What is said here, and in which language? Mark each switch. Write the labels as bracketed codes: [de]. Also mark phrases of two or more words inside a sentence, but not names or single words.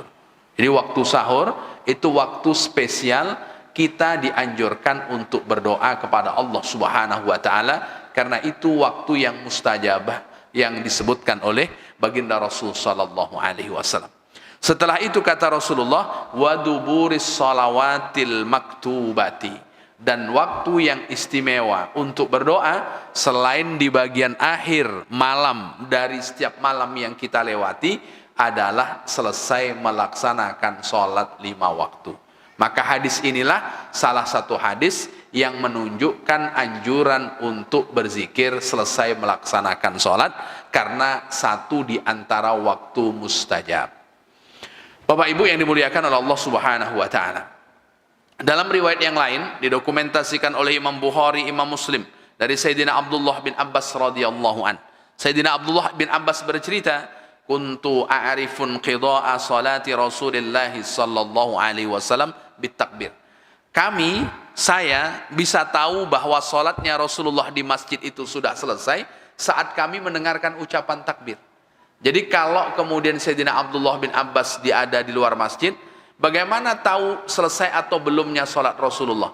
[id] Jadi waktu sahur itu waktu spesial, kita dianjurkan untuk berdoa kepada Allah [ar] سبحانه وتعالى, [id] karena itu waktu yang mustajabah yang disebutkan oleh baginda Rasul [ar] صلى الله عليه وسلم. [id] Setelah itu kata Rasulullah, [ar] ودبر الصلوات المكتوبات, [id] Dan waktu yang istimewa untuk berdoa selain di bagian akhir malam dari setiap malam yang kita lewati adalah selesai melaksanakan sholat 5 waktu. Maka hadis inilah salah satu hadis yang menunjukkan anjuran untuk berzikir selesai melaksanakan sholat, karena satu di antara waktu mustajab. Bapak Ibu yang dimuliakan oleh Allah [ar] سبحانه وتعالى, [id] dalam riwayat yang lain didokumentasikan oleh Imam Bukhari, Imam Muslim dari Sayyidina Abdullah bin Abbas [ar] رضي الله عن. Sayyidina Abdullah bin Abbas bercerita, كنت أعرف انقضاء صلاة رسول الله صلى الله عليه وسلم بالتكبير. [id] Saya bisa tahu bahwa salatnya Rasulullah di masjid itu sudah selesai saat kami mendengarkan ucapan takbir. Jadi kalau kemudian Sayyidina Abdullah bin Abbas ada di luar masjid, bagaimana tahu selesai atau belumnya salat Rasulullah?